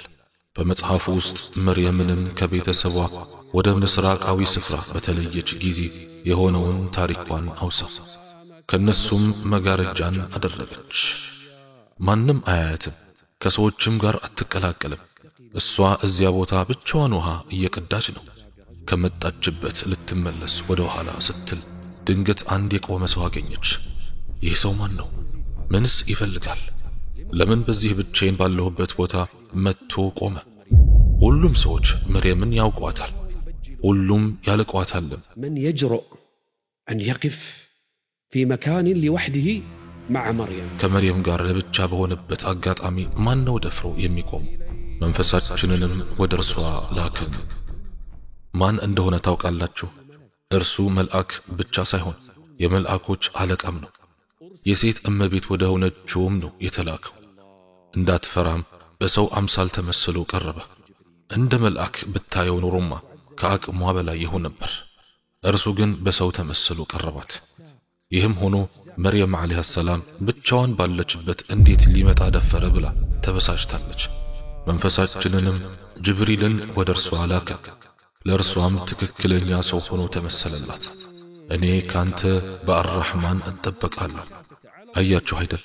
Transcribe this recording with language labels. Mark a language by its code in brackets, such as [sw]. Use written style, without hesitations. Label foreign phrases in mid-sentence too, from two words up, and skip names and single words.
[am] በመጽሐፉ ውስጥ መርየምንም ከቤተሰቧ ወደ ምስራቃዊ ስፍራ በተለየች ጊዜ የሆነውን ታሪኳን አውሳ። ከነሱም መጋረጃን አደረገች። ማንም አያያትም፣ ከሰዎችም ጋር አትቀላቀልም። እሷ እዚያ ቦታ ብቻዋን ውሃ እየቀዳች ነው። ከመጣችበት ልትመለስ ወደ ኋላ ስትል ድንገት አንድ የቆመ ሰው አገኘች። ይህ ሰው ማን ነው? ምንስ ይፈልጋል? ለምን በዚህ ብቻዬን ባለሁበት ቦታ መጥቶ ቆመ? ሁሉም ሰዎች መርየምን ያውቋታል፣ ሁሉም ያለቋታል። [ar] من يجرؤ أن يقف في مكان لوحده مع مريم؟ [am] ከመርየም ጋር ለብቻ በሆነበት አጋጣሚ ማን ነው ደፍሮ የሚቆም? መንፈሳችንንም ወደ እርሷ ላክን። ማን እንደሆነ ታውቃላችሁ? እርሱ መልአክ ብቻ ሳይሆን የመልአኮች አለቃም ነው። የሴት እመቤት ወደ ሆነችውም ነው የተላከው። እንዳትፈራም በሰው አምሳል ተመስሎ ቀረበ። እንደ መልአክ ብታየው ኖሮማ ከአቅሟ በላይ ይሆን ነበር። እርሱ ግን በሰው ተመስሎ ቀረባት። ይህም ሆኖ መርየም [ar] عليه السلام [am] ብቻዋን ባለችበት እንዴት ሊመጣ ደፈረ ብላ ተበሳጭታለች። መንፈሳችንንም ጅብሪልን ወደ እርሷ ላከ። ለእርሷም ትክክለኛ ሰው ሆኖ ተመሰለላት። እኔ ካንተ በአርራህማን እጠበቃለሁ። አያችሁ አይደል?